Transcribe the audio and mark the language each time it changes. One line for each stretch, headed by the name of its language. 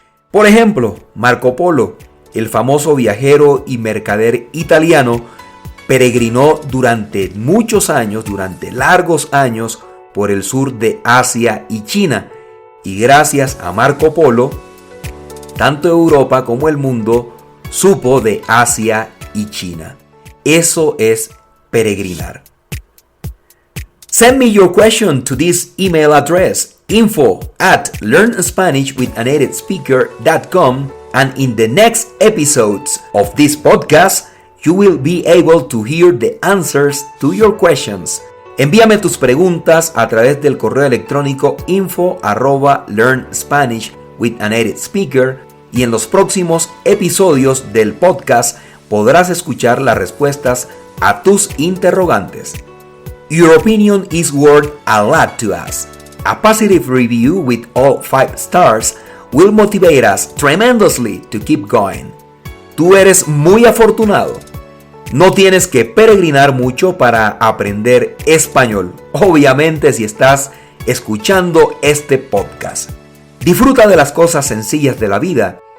Spanish: Por ejemplo, Marco Polo, el famoso viajero y mercader italiano, peregrinó durante muchos años, durante largos años, por el sur de Asia y China. Y gracias a Marco Polo, tanto Europa como el mundo supo de Asia y China. Eso es peregrinar.
English: Send me your question to this email address, info@learnspanishwithanatedSpeaker.com, and in the next episodes of this podcast, you will be able to hear the answers to your questions.
Spanish: Envíame tus preguntas a través del correo electrónico info@learnspanishwithanatedSpeaker, y en los próximos episodios del podcast podrás escuchar las respuestas a tus interrogantes.
English: Your opinion is worth a lot to us. A positive review with all 5 stars will motivate us tremendously to keep going.
Spanish: Tú eres muy afortunado. No tienes que peregrinar mucho para aprender español, obviamente si estás escuchando este podcast. Disfruta de las cosas sencillas de la vida.